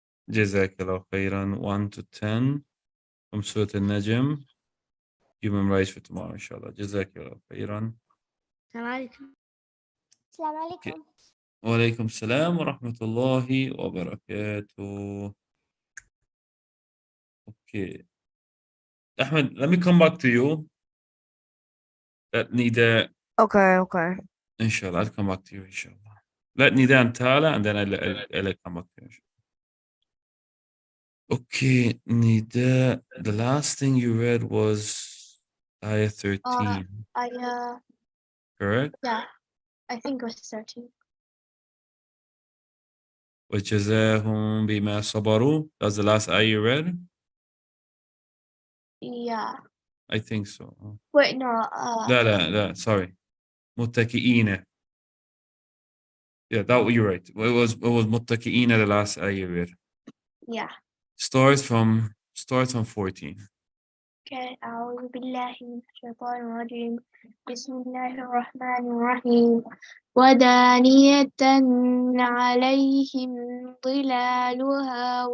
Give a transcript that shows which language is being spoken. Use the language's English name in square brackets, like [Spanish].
[Arabic] جزاك الله خيرا. [English] 1 to 10 from Surah Al-Najm. You memorize for tomorrow, inshallah. [Arabic] جزاك الله خيرا. السلام عليكم. السلام عليكم. وعليكم السلام ورحمة الله وبركاته. [English] Okay. Ahmed, let me come back to you. Let Nida, Okay. inshallah, I'll come back to you, inshallah. Let Nida and Tala, and then I'll come back to you. Okay, Nida, the last thing you read was Ayah 13, correct? Yeah, I think it was 13. [Arabic] وَجَزَاهُمْ بِمَا صَبَرُوا. [English] That's the last ayah you read? Yeah. I think so. Wait, no. [Arabic] لا, [English] sorry. [Arabic] متكئين. [English] Yeah, you're right. It was متكئين, the last ayah you read. Yeah. Starts from 14. Okay. [Arabic] أعوذ بالله من الشيطان الرجيم. بسم الله الرحمن الرحيم. ودانية عليهم ظلالها